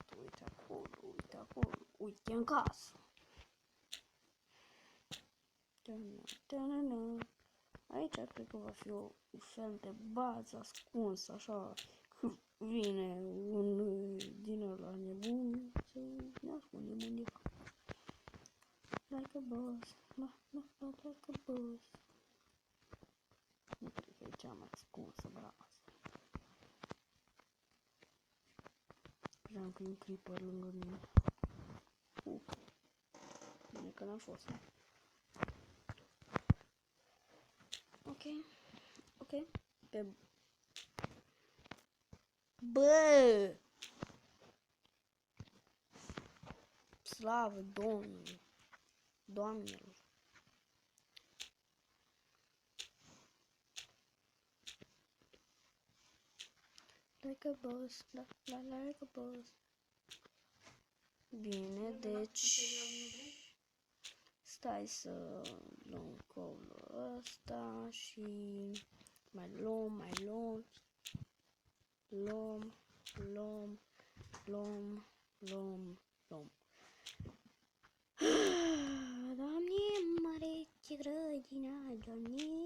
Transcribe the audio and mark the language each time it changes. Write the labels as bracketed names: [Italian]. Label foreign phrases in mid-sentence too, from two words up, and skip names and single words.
[Romanian] Uite acolo. Uite în casă. Aici cred că va fi un fel de bază ascuns, așa. Vine un din ăla nebun să ne ascundem undeva. [English] Like a boss. Like a boss. [Romanian] Nu cred că e cea mai ascunsă bază. Cream că e un creeper lângă mine. Bine că n-a fost. Ok. Bă! Slavă Domnului! Doamnelor! [English] Like a boss, like a boss. [Romanian] Bine, deci... Stai să luăm coulul ăsta și... Mai luăm. Doamne, mare, ce grădina, Doamne!